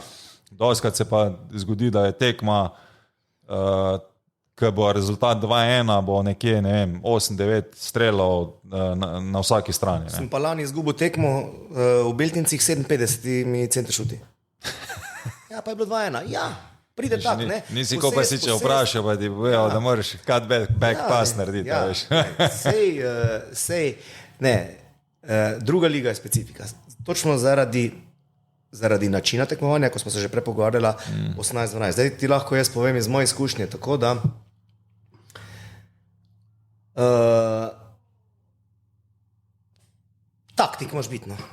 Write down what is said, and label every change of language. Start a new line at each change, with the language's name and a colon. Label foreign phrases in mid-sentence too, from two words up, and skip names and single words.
Slovenian: Doskrat se pa zgodi, da je tekma, ko bo rezultat 2-1, bo nekje, ne vem, 8-9 strelov na vsaki strani. Ne. Sem pa lani izgubil tekmo v Beltincih 57 centršuti. Ja, pa je bilo 2-1. Ja. Pride tak, ne? Nisi ko pa si če vprašal, pa ti povedal, da moraš
English: cut back pass
Slovenian: narediti. Sej, ne, druga liga je specifika. Točno zaradi načina tekmovanja, ko smo se že prepogovarjala 18-12. Zdaj ti lahko jaz povem iz moje izkušnje, tako da taktik moraš biti, no.